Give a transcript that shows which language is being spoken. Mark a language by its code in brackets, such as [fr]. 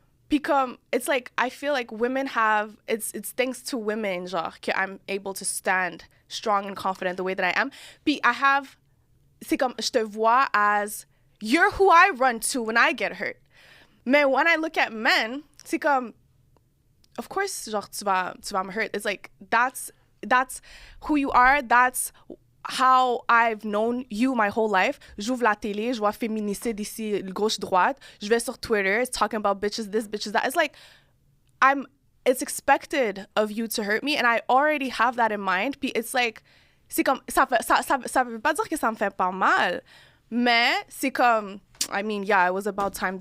[en] Because it's like I feel like women have it's thanks to women [fr] genre que [en] I'm able to stand strong and confident the way that I am. [fr] Puis c'est comme je te vois [en] as you're who I run to when I get hurt. Mais when I look at men, [fr] c'est comme, [en] of course, genre, [fr] tu vas me [en] hurt. It's like, that's who you are. That's how I've known you my whole life. [fr] J'ouvre la télé, je vois féminicide ici, gauche-droite. Je vais sur Twitter, [en] it's talking about bitches this, bitches that. It's like, it's expected of you to hurt me, and I already have that in mind. [fr] Puis [en] it's like, [fr] c'est comme, ça veut pas dire que ça me fait pas mal. Mais c'est comme, [en] I mean, yeah, it was about time.